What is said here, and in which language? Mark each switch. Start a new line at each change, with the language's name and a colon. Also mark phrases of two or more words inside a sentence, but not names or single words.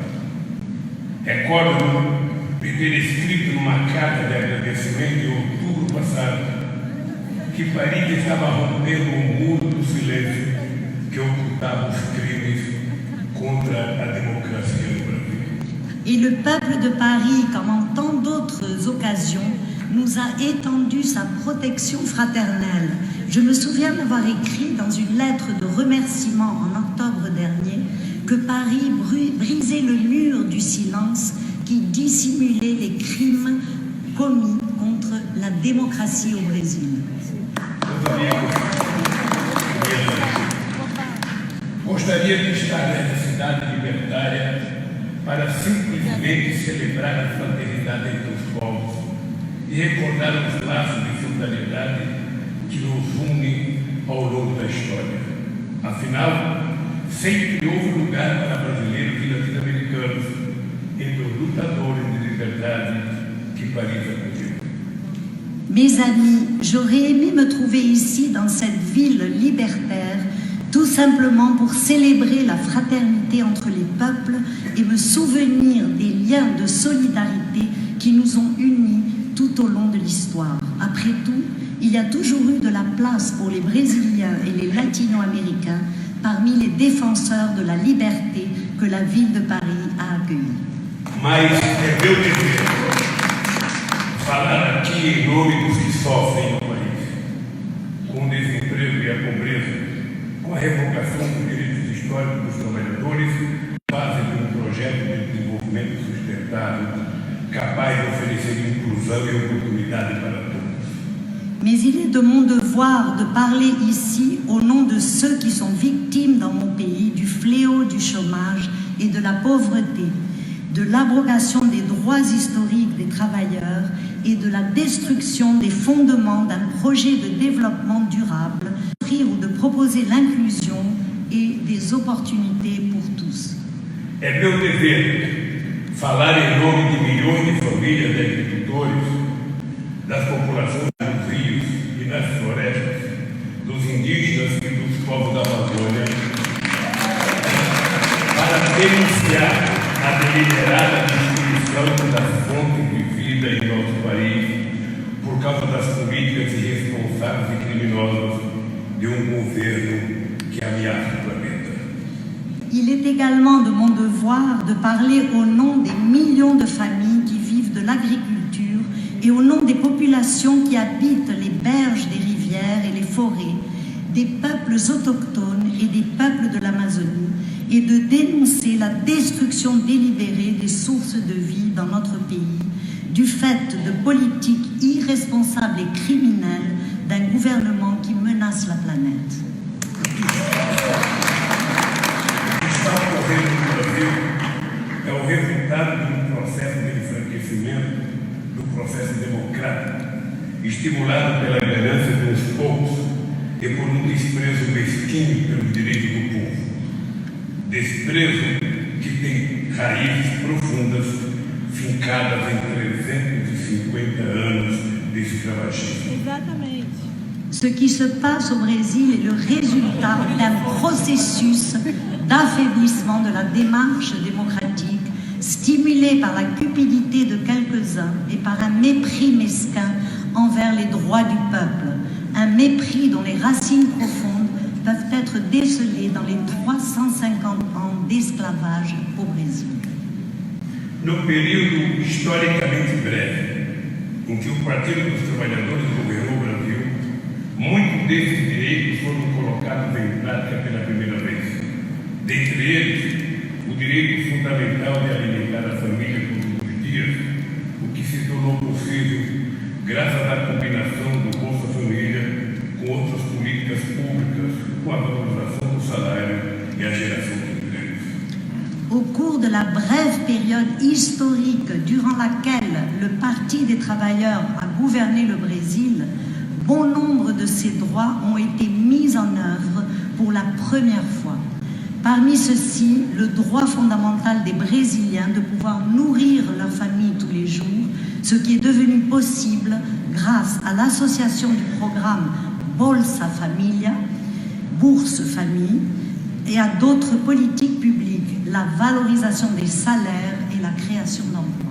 Portuguese: Recordo-me de ter escrito numa carta de agradecimento em outubro passado que Paris estava rompendo o muro do silêncio que ocultava os crimes contra a democracia do Brasil.
French: Et le peuple de Paris, comme en tant d'autres occasions, nous a étendu sa protection fraternelle. Je me souviens d'avoir écrit dans une lettre de remerciement en octobre dernier que Paris brisait le mur du silence qui dissimulait les crimes commis contre la démocratie au Brésil.
Portuguese: Gostaria de estar nessa cidade libertária para simplesmente celebrar a fraternidade entre os povos e recordar os laços de solidariedade que nos unem ao longo da história. Afinal, sempre houve lugar para brasileiros e latino-americanos entre os lutadores de liberdade que Paris acolheu.
French: Mes amis, j'aurais aimé me trouver ici, dans cette ville libertaire, tout simplement pour célébrer la fraternité entre les peuples et me souvenir des liens de solidarité qui nous ont unis tout au long de l'histoire. Après tout, il y a toujours eu de la place pour les Brésiliens et les Latino-Américains parmi les défenseurs de la liberté que la ville de Paris a accueillis.
Portuguese: Mas é meu dever falar aqui em nome dos que sofrem no país, com o desemprego e a pobreza, com a revogação dos direitos históricos dos trabalhadores, base de um projeto de desenvolvimento sustentável, capaz de oferecer inclusão e oportunidade para todos.
French: Mais il est de mon devoir de parler ici au nom de ceux qui sont victimes dans mon pays du fléau du chômage et de la pauvreté, de l'abrogation des droits historiques des travailleurs et de la destruction des fondements d'un projet de développement durable, ou de proposer l'inclusion et des opportunités pour tous.
Portuguese: É meu dever falar em nome de milhões de famílias de agricultores, das populações dos rios e nas florestas, dos indígenas e dos povos da Amazônia, para denunciar a deliberada destruição das fontes de vida em nosso país por causa das políticas irresponsáveis e criminosas de governo que ameaça o planeta.
French: Il est également de mon devoir de parler au nom des millions de familles qui vivent de l'agriculture et au nom des populations qui habitent les berges des rivières et les forêts, des peuples autochtones et des peuples de l'Amazonie, et de dénoncer la destruction délibérée des sources de vie dans notre pays, du fait de politiques irresponsables et criminelles d'un gouvernement qui menace la planète.
Portuguese: O que está ocorrendo no Brasil é o resultado de um processo de enfraquecimento do processo democrático, estimulado pela ganância de uns poucos e por um desprezo mesquinho pelos direitos do povo. Desprezo que tem raízes profundas, fincadas em 350 anos de escravagismo. Exatamente.
French: Ce qui se passe au Brésil est le résultat d'un processus d'affaiblissement de la démarche démocratique, stimulés par la cupidité de quelques-uns et par un mépris mesquin envers les droits du peuple, un mépris dont les racines profondes peuvent être décelées dans les 350 ans d'esclavage au Brasil.
Portuguese: No período historicamente breve em que o Partido dos Trabalhadores governou o Brasil, muitos desses direitos foram colocados em prática pela primeira vez. Dentre eles, o direito fundamental de alimentar a família todos os dias, o que se tornou possível graças à combinação do Bolsa Família com outras políticas públicas, com a valorização do salário e a geração de empregos.
French: Au cours de la brève période historique durant laquelle le Parti des travailleurs a gouverné le Brésil, bon nombre de ces droits ont été mis en œuvre pour la première fois. Parmi ceux-ci, le droit fondamental des Brésiliens de pouvoir nourrir leur famille tous les jours, ce qui est devenu possible grâce à l'association du programme Bolsa Família, Bourse Famille, et à d'autres politiques publiques, la valorisation des salaires et la création d'emplois.